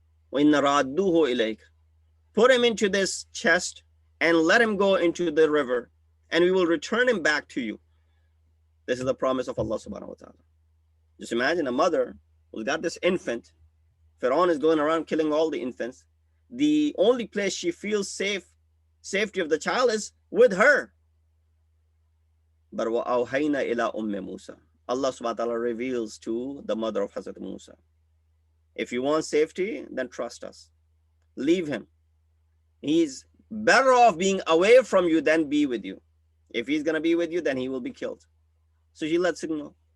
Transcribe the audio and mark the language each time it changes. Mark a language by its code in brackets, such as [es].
[ar] Wa inna radduhu ilayk. [en] Put him into this chest and let him go into the river, and we will return him back to you. This is the promise of Allah subhanahu wa ta'ala. Just imagine a mother who's got this infant. Pharaoh is going around killing all the infants. The only place she feels safety of the child is with her. But [ar] وَأَوْحَيْنَا إِلَىٰ أُمِّ مُوسَى. [en] Allah subhanahu wa ta'ala reveals to the mother of Hazrat Musa, if you want safety, then trust us. Leave him. He's better off being away from you than be with you. If he's going to be with you, then he will be killed. So she lets him know.